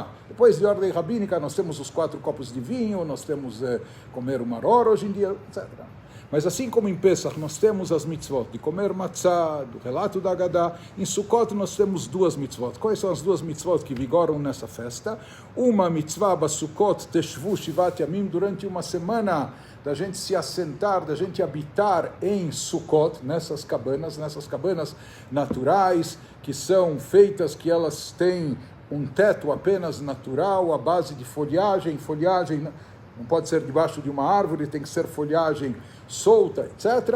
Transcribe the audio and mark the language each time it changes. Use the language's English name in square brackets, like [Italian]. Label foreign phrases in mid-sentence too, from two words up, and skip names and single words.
[Portuguese] Depois de ordem rabínica, nós temos os 4 copos de vinho, nós temos comer o maror hoje em dia, etc. Mas assim como em Pesach nós temos as mitzvot de comer matzah, do relato da Agadá, em Sukkot nós temos 2 mitzvot. Quais são as 2 mitzvot que vigoram nessa festa? Uma mitzvah [Hebrew] בסוכות תשבו שבעת ימים, [Portuguese] durante uma semana da gente se assentar, da gente habitar em Sukkot, nessas cabanas naturais, que são feitas, que elas têm um teto apenas natural, à base de folhagem não pode ser debaixo de uma árvore, tem que ser folhagem solta, etc.